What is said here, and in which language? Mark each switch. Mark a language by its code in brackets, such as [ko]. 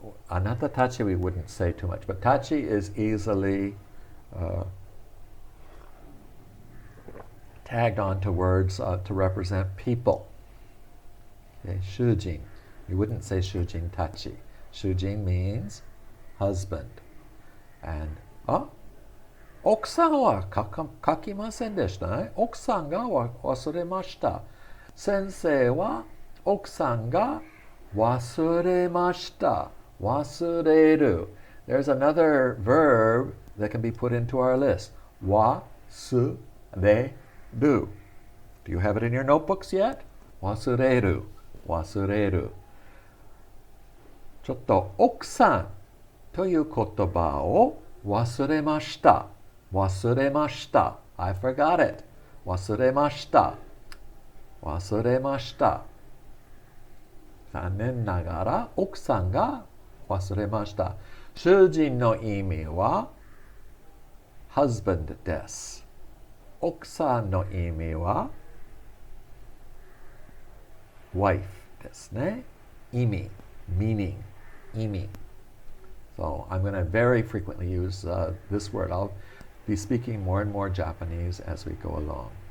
[en] Anata tachi we wouldn't say too much, but tachi is easily tagged onto words to represent people. Okay, shujin. You wouldn't say shujin tachi. Shujin means husband. And, [ja] 奥さんは書きませんでしたね。奥さんが忘れました。先生は奥さんが忘れました。忘れる。 [en] There's another verb that can be put into our list. [ja] 忘れる. [en] Do you have it in your notebooks yet? [ja] 忘れる。忘れる。ちょっと奥さんという言葉を忘れました。忘れました。 [en] I forgot it. [ja] 忘れました。忘れました。残念ながら奥さんが忘れました。主人の意味は husband です。奥さんの意味は wife ですね。 [en] 意味 meaning 意味 So I'm going to very frequently use this word. I'll be speaking more and more Japanese as we go along.